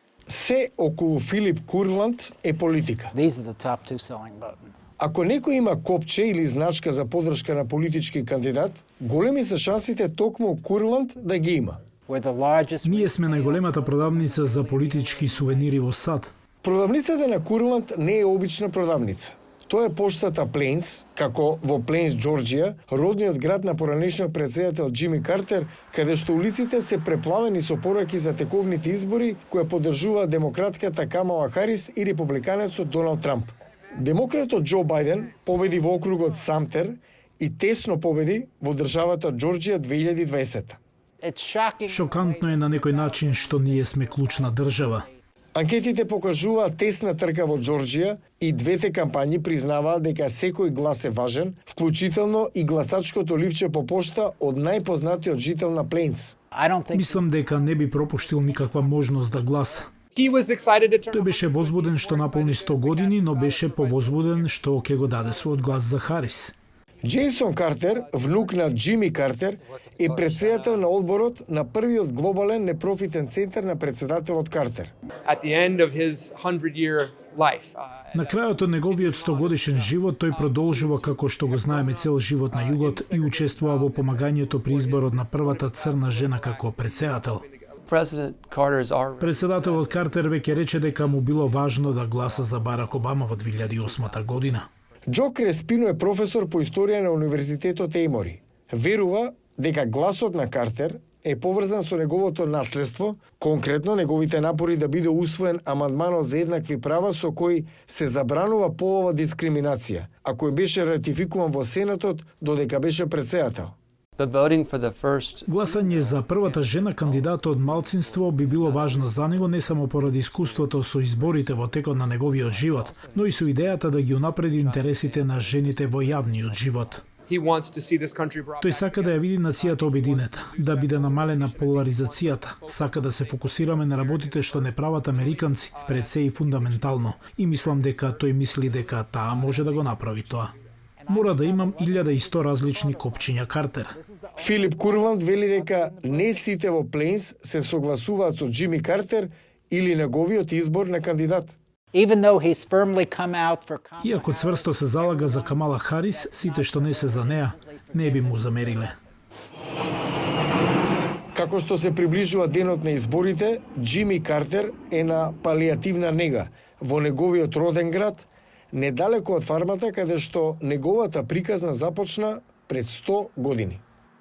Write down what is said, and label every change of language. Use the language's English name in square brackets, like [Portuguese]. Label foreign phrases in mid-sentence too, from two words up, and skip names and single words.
[Macedonian] Се околу Филип Курланд е политика. [English] These are the top two selling buttons. [Macedonian] Ако некој има копче или значка за подршка на политички кандидат, големи се шансите токму Курланд да ги има. [English] We're the largest. [Macedonian] Ние сме најголемата продавница за политички сувенири во САД. Продавницата на Курланд не е обична продавница. Тоа е поштата Плейнс, како во Плейнс, Џорџија, родниот град на поранешниот претседател Џими Картер, каде што улиците се преплавени со пораки за тековните избори кои поддржуваат демократката Камала Харис и републиканецот Доналд Трамп. Демократот Џо Бајден победи во округот Самтер и тесно победи во државата Џорџија 2020. [English] It's shocking. [Macedonian] Шокантно е на некој начин што ние сме клучна држава. Анкетите покажуваат тесна трка во Џорџија и двете кампањи признаваат дека секој глас е важен, вклучително и гласачкото ливче по пошта од најпознатиот жител на Плейнс. [English] I don't think [Macedonian] Мислам дека не би пропуштил никаква можност да гласа. [English] He was excited to turn [Macedonian] Тој беше возбуден што наполни 100 години, но беше повозбуден што ќе го даде својот глас за Харис. Джейсон Картер, внук на Џими Картер, е председател на одборот на првиот глобален непрофитен центар на председателот Картер. [English] at the end of his 100-year life. [Macedonian] На крајот од неговиот 100-годишен живот тој продолжува како што го знаеме цел живот на југот и учествува во помагањето при изборот на првата црна жена како председател. [English] President Carter's already [Macedonian] Председателот Картер веќе рече дека му било важно да гласа за Барак Обама во 2008 година. Џо Креспино е професор по историја на Универзитетот Еймори. Верува дека гласот на Картер е поврзан со неговото наследство, конкретно неговите напори да биде усвоен амандманот за еднакви права со кој се забранува полова дискриминација, а кој беше ратификуван во Сенатот додека беше председател. [English] the voting for the first [Macedonian] Гласање за првата жена кандидат од малцинство би било важно за него не само поради искуството со изборите во текот на неговиот живот, но и со идејата да ги унапреди интересите на жените во јавниот живот. [English] He wants to see this country brought [Macedonian] Тој сака да ја види нацијата обединета, да биде намалена поларизацијата, сака да се фокусираме на работите што не прават американци, пред се и фундаментално, и мислам дека тој мисли дека таа може да го направи тоа. Мора да имам 1100 различни копчиња Картер. Филип Курланд вели дека не сите во Плейнс се согласуваат со Џими Картер или неговиот избор на кандидат. [English] even though he's firmly come out for [Macedonian] Иако цврсто се залага за Камала Харис, сите што не се за неа, не би му замериле. Како што се приближува денот на изборите, Џими Картер е на палијативна нега во неговиот роден град, недалеко од фармата каде што неговата приказна започна пред 100 години.